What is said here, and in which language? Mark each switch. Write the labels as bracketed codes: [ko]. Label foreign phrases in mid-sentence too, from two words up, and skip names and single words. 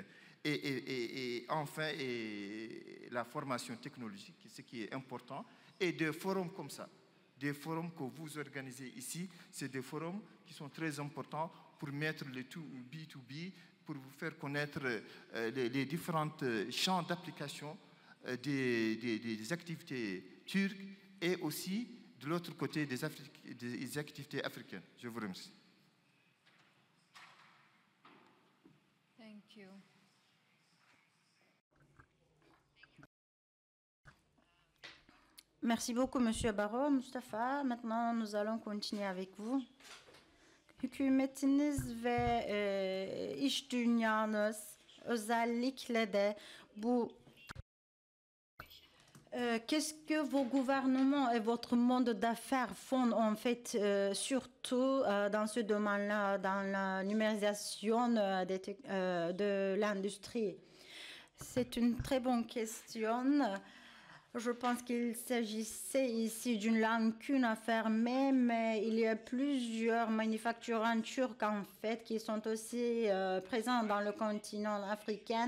[fr] Et enfin, la formation technologique, ce qui est important, et des forums comme ça, des forums que vous organisez ici, c'est des forums qui sont très importants pour mettre le tout B2B, pour vous faire connaître les différents champs d'application des activités turques et aussi de l'autre côté des activités africaines. Je vous remercie. [en] Thank you. [fr] Merci beaucoup, Monsieur Barro. Mustafa, maintenant nous allons continuer avec vous. [tr] Hükümetiniz ve iş dünyanız özellikle de bu [fr] qu'est-ce que vos gouvernements et votre monde d'affaires font en fait, surtout dans ce domaine-là, dans la numérisation de l'industrie? C'est une très bonne question. Je pense qu'il s'agissait ici d'une lacune à fermer, mais il y a plusieurs manufacturiers turcs en fait qui sont aussi présents dans le continent africain.